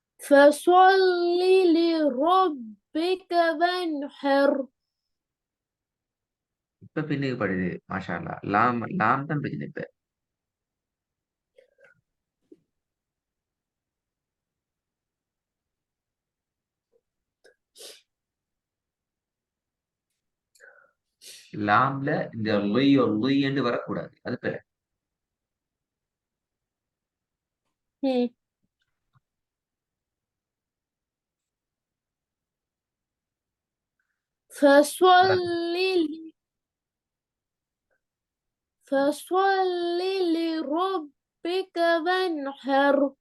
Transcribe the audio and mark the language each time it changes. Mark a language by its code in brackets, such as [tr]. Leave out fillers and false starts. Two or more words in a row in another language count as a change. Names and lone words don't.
[ar] فصل لربك وانحر. [ta] இப்ப பின்னுக்கு படுது [ar] ما شاء الله. [ta] லாம் லாம் தான் பிரச்சனை இப்ப. லாம்ல இந்த லொய் என்று வரக்கூடாது. அது பேர هم. [ar] فصل فصل لربك وانحر.